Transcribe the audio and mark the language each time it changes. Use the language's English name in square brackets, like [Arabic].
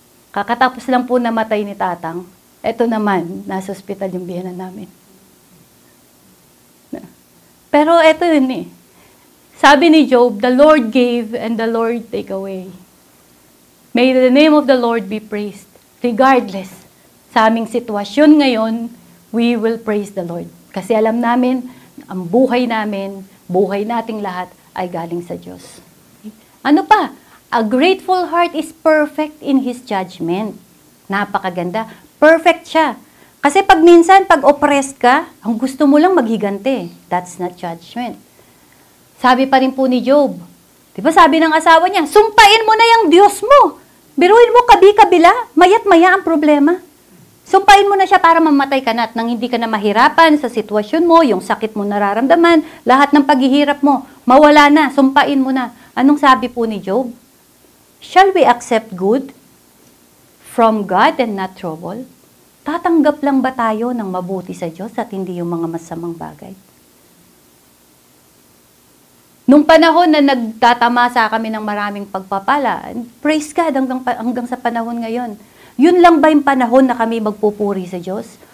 [Filipino] Kakatapos lang po namatay ni Tatang. Eto naman, nasa ospital yung biyenan namin. Pero eto yun eh. Sabi ni [English] Job, the Lord gave and the Lord take away. May the name of the Lord be praised. Regardless [Filipino] sa aming sitwasyon ngayon, [English] we will praise the Lord. [Filipino] Kasi alam namin, ang buhay namin, buhay nating lahat ay galing sa Diyos. Ano pa? [English] A grateful heart is perfect in His judgment. [Filipino] Napakaganda. Perfect siya. Kasi pag minsan, pag oppressed ka, ang gusto mo lang maghigante. [English] That's not judgment. [Filipino] Sabi pa rin po ni Job, di ba sabi ng asawa niya, sumpain mo na yung Diyos mo. Biruin mo kabi-kabila, mayat-maya ang problema. Sumpain mo na siya para mamatay ka na at nang hindi ka na mahirapan sa sitwasyon mo, yung sakit mo nararamdaman, lahat ng paghihirap mo, mawala na, sumpain mo na. Anong sabi po ni Job? [English] Shall we accept good from God and not trouble? [Filipino] Tatanggap lang ba tayo ng mabuti sa Diyos at hindi yung mga masamang bagay? Nung panahon na nagtatamasa kami ng maraming pagpapala, [English] praise God [Filipino] hanggang sa panahon ngayon. Yun lang ba yung panahon na kami magpupuri sa Diyos?